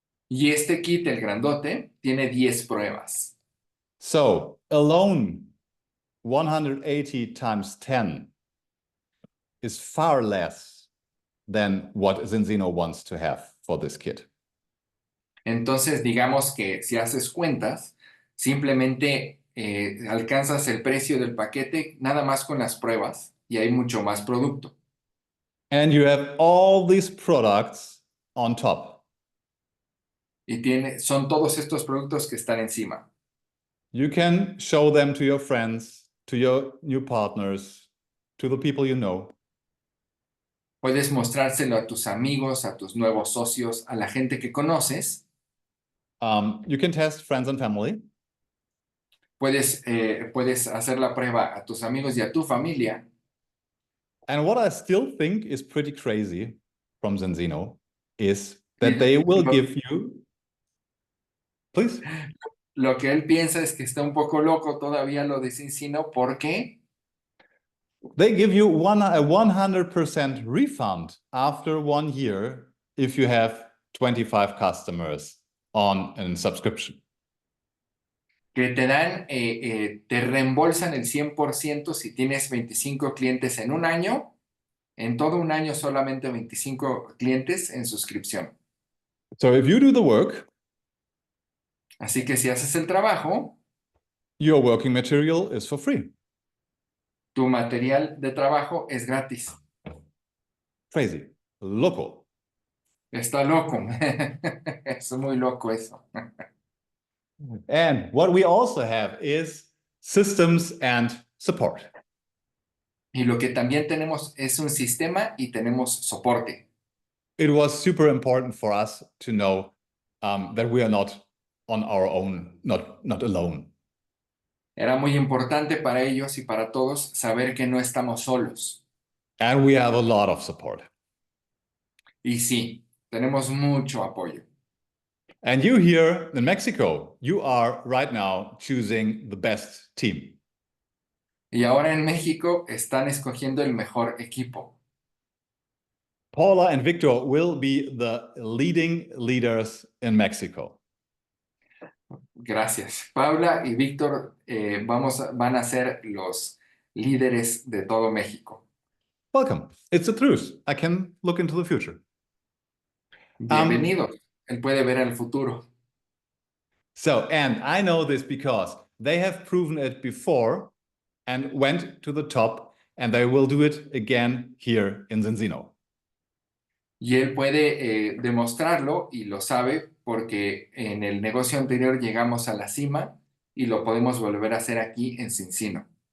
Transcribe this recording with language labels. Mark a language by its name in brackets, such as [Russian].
[Spanish] Y este kit, el grandote, tiene 10 pruebas. [English] So alone, 180 times 10 is far less than what Zinzino wants to have for this kit. [Spanish] Entonces, digamos que si haces cuentas, simplemente alcanzas el precio del paquete nada más con las pruebas y hay mucho más producto. [English] And you have all these products on top. [Spanish] Y son todos estos productos que están encima. [English] You can show them to your friends, to your new partners, to the people you know. [Spanish] Puedes mostrárselo a tus amigos, a tus nuevos socios, a la gente que conoces. [English] You can test friends and family. [Spanish] Puedes hacer la prueba a tus amigos y a tu familia. [English] And what I still think is pretty crazy from Zinzino is that they will give you, please. [Spanish] Lo que él piensa es que está un poco loco todavía lo de Zinzino porque [English] they give you a 100% refund after 1 year if you have 25 customers on a subscription. [Spanish] que te reembolsan el 100% si tienes 25 clientes en un año, en todo un año solamente 25 clientes en suscripción. [English] So if you do the work, [Spanish] así que si haces el trabajo, [English] your working material is for free. [Spanish] Tu material de trabajo es gratis. [English] Crazy. Loco. [Spanish] Está loco. Es muy loco eso. [English] And what we also have is systems and support. [Spanish] Y lo que también tenemos es un sistema y tenemos soporte. [English] It was super important for us to know that we are not on our own, not alone. [Spanish] Era muy importante para ellos y para todos saber que no estamos solos. [English] And we have a lot of support. [Spanish] Y sí, tenemos mucho apoyo. [English] And you here in Mexico, you are right now choosing the best team. [Spanish] Y ahora en México están escogiendo el mejor equipo. [English] Paula and Victor will be the leading leaders in Mexico. [Spanish] Gracias. Paula y Víctor van a ser los líderes de todo México. [English] Welcome. It's the truth. I can look into the future. [Spanish] Bienvenidos. Él puede ver el futuro. [English] So, and I know this because they have proven it before and went to the top, and they will do it again here in Zinzino. [Spanish] Y él puede demostrarlo y lo sabe porque en el negocio anterior llegamos a la cima y lo podemos volver a hacer aquí en Zinzino.